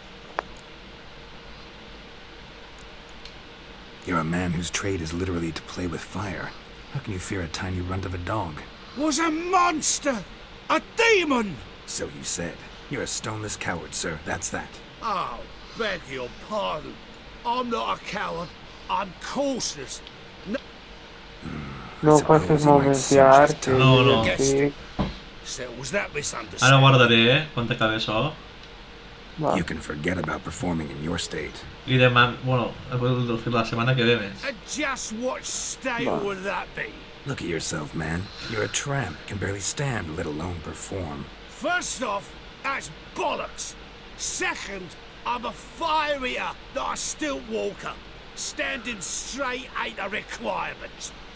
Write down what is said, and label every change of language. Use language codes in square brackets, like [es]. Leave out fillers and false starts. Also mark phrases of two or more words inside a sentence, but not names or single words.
[en] You're a man whose trade is literally to play with fire. How can you fear a tiny runt of a dog? Was a monster! A demon! So you said. You're a stoneless coward, sir. That's that. Oh, beg your pardon. I'm not a coward. I'm cautious. No pases movenciar, que [ca] No. sí. [en] So was that misunderstood? [ca] Ara guardaré, quan t'acabi això. [en] You can forget about performing in your state. [ca] I demà, bueno, la setmana que ve més. [en] And just what state would that be? Look at yourself, man. You're a tramp. Can barely stand, let alone perform. First off, that's bollocks. Second, I'm a fire eater, not a stilt walker. Standing straight ain't a requirement.